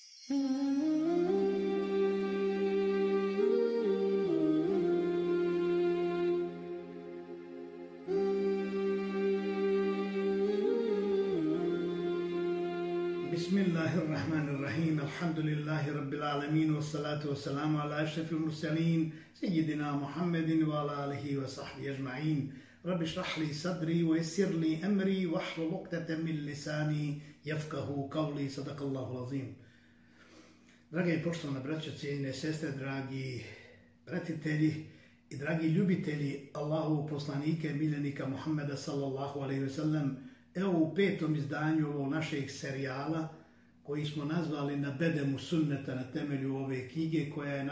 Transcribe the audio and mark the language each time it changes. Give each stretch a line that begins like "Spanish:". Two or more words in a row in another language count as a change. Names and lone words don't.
Arabic: Bismillahirrahmanirrahim. الحمد لله رب العالمين، والصلاة والسلام على أشرف المرسلين سيدنا محمد وعلى آله وصحبه أجمعين. رب اشرح لي صدري ويسر لي أمري واحلل عقدة من لساني يفقهوا قولي. صدق الله العظيم.
Bosnian: Drage i poštovane braćo, cijenjene sestre, dragi pratitelji i dragi ljubitelji Allahovog poslanika i miljenika Muhammeda
Arabic: صلى الله عليه وسلم,
Bosnian: evo u 5. izdanju ovog našeg serijala koji smo nazvali Na bedemu sunneta na temelju ove knjige, koja je